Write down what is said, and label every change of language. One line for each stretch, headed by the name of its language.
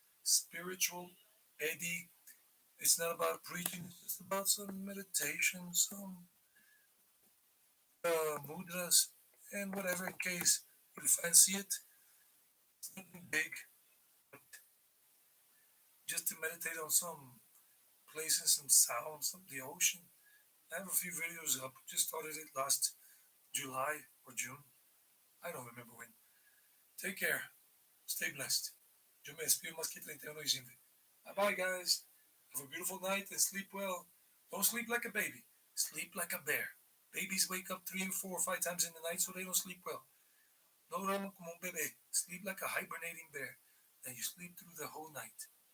English: Spiritual Eddie. It's not about preaching, it's about some meditation, some mudras, and whatever in case you fancy it. Something big, but just to meditate on some places, some sounds of the ocean. I have a few videos up. Just started it last July or June. I don't remember when. Take care. Stay blessed.
Spanish: Yo me despido más que 31 de diciembre.
English: Bye bye, guys. Have a beautiful night and sleep well. Don't sleep like a baby. Sleep like a bear. Babies wake up 3 and 4 or 5 times in the night so they don't sleep well.
Spanish: No duermo como un bebé.
English: Sleep like a hibernating bear. Then you sleep through the whole night.